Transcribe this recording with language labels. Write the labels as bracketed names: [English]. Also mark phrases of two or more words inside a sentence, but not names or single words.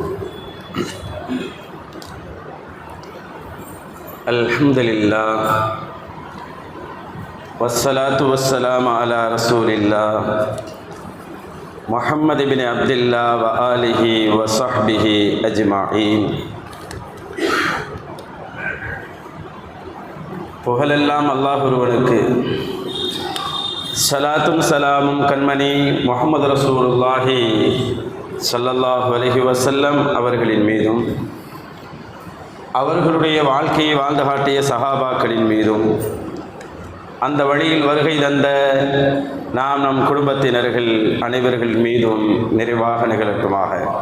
[Arabic] الحمد لله والصلاة والسلام على رسول الله محمد بن عبد الله وآله وصحبه أجمعين. [Tamil] புகழெல்லாம் அல்லாஹ் ஒருவனுக்கு, சலாத்தும் சலாமும் கண்மணி முஹம்மது ரசூலுல்லாஹி [Arabic] صلى الله عليه وسلم [Tamil] அவர்களின் மீதும், அவர்களுடைய வாழ்க்கையை வாழ்ந்து காட்டிய சஹாபாக்களின் மீதும், அந்த வழியில் வருகை தந்த நம் குடும்பத்தினர்கள் அனைவர்கள் மீதும் நிறைவாக நிகழட்டுமாக.